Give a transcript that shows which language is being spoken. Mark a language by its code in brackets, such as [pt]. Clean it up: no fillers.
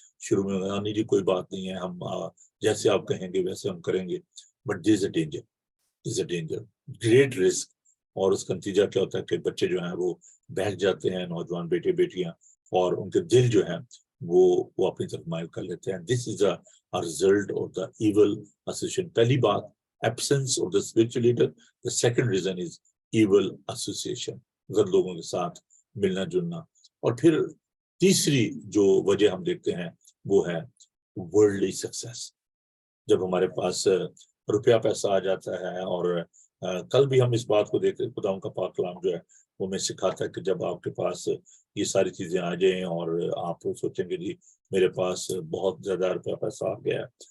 [ur] شروع میں نہیں جی کوئی بات نہیں ہے، ہم جیسے آپ کہیں گے ویسے ہم کریں گے. [en] But there is a danger great risk. [ur] اور اس کا نتیجہ کیا ہوتا ہے کہ بچے جو ہیں وہ بیٹھ جاتے ہیں، نوجوان بیٹے بیٹیاں، اور ان کے دل جو ہیں وہ اپنی طرف مائل کر لیتے ہیں. [en] This is a result of the evil association. [ur] پہلی بات [en] absence of the spiritual leader. The second reason is evil association. [ur] غلط لوگوں کے ساتھ ملنا جلنا. اور پھر تیسری جو وجہ ہم دیکھتے ہیں وہ ہے [en] worldly success. [ur] جب ہمارے پاس روپیہ پیسہ آ جاتا ہے، اور کل بھی ہم اس بات کو دیکھ رہے، خدا ان کا پاک کلام جو ہے وہ میں سکھاتا ہے کہ جب آپ کے پاس یہ ساری چیزیں آ جائیں اور آپ سوچیں گے جی میرے پاس بہت زیادہ روپیہ پیسہ آ گیا ہے،